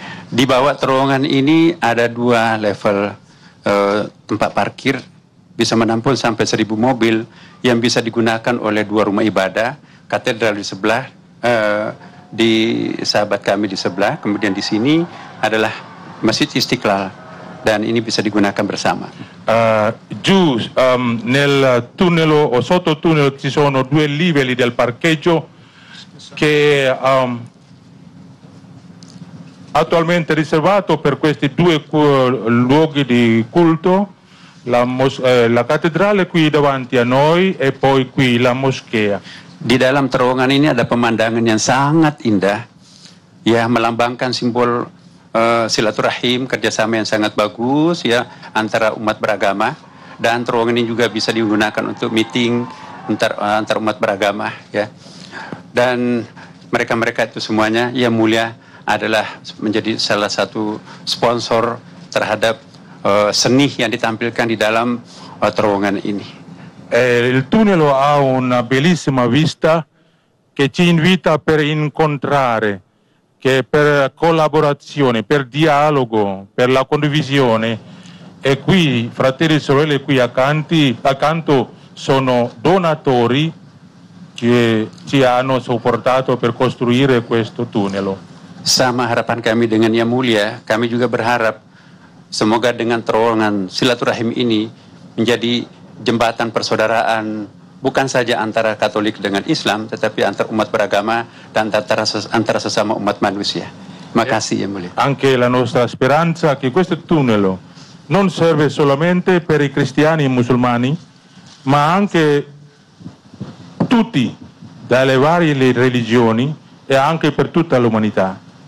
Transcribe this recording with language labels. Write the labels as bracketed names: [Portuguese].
[Indonesian] Di bawah terowongan ini ada dua level tempat parkir, bisa menampung sampai 1.000 mobil yang bisa digunakan oleh dua rumah ibadah, katedral di sebelah, di sahabat kami di sebelah, kemudian di sini adalah Masjid Istiqlal, dan ini bisa digunakan bersama. [Italian] Giù nel tunnel o sotto il tunnel ci sono due livelli del parcheggio che attualmente riservato per questi due luoghi di culto, la cattedrale qui davanti a noi e poi qui la moschea. [Indonesian] Di dalam terowongan ini ada pemandangan yang sangat indah, ya, melambangkan simbol silaturahim, kerjasama yang sangat bagus ya antara umat beragama, dan terowongan ini juga bisa digunakan untuk meeting antar umat beragama ya. Dan mereka-mereka itu semuanya Yang Mulia adalah menjadi salah satu sponsor terhadap seni yang ditampilkan di dalam terowongan ini. [Italian] Il tunnel ha una bellissima vista che ci invita per incontrare, che per collaborazione, per dialogo, per la condivisione. E qui, fratelli e sorelle, qui accanto sono donatori che ci hanno supportato per costruire questo tunnel. [Indonesian] Sama harapan kami dengan Yang Mulia, kami juga berharap semoga dengan terowongan silaturahim ini menjadi jembatan persaudaraan, bukan saja antara Katolik dengan Islam, tetapi antar umat beragama dan antara sesama umat manusia. Terima kasih Yang Mulia. [Italian] Anche la nostra speranza che questo tunnel non serve solamente per i cristiani e i musulmani, ma anche tutti, dalle varie religioni e anche per tutta l'umanità.